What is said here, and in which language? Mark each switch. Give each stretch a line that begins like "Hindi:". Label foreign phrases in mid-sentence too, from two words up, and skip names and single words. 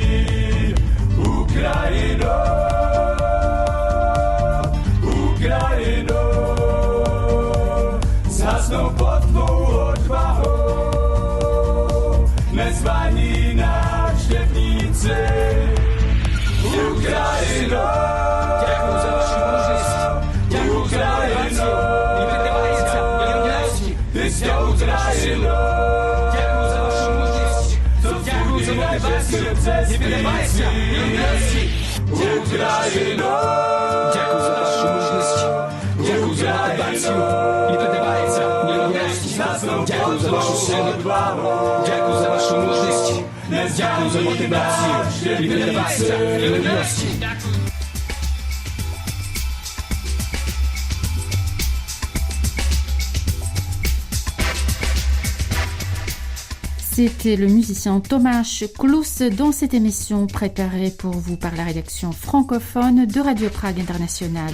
Czech: Ukrajino, Ukrajino, zhasnou pod tvou odvahou, nezvaní návštěvníci.
Slovak: Ukrajino, ďakujem za vašu mužnosť, ďakujem za motiváciu, nepredávajúca neľudňanosti. Ďakujem za vašu silu, ďakujem za vašu mužnosť, ďakujem za motiváciu, nepredávajúca neľudňanosti. Ukrajino, ďakujem za vašu mužnosť, ďakujem za motiváciu, nepredávajúca neľudňanosti. Ďakujem za vašu silu, ďakujem za vašu mužnosť, ďakujem za motiváciu, nepredávajúca neľudňanosti.
French: C'était le musicien Tomáš Klus dans cette émission préparée pour vous par la rédaction francophone de Radio Prague International.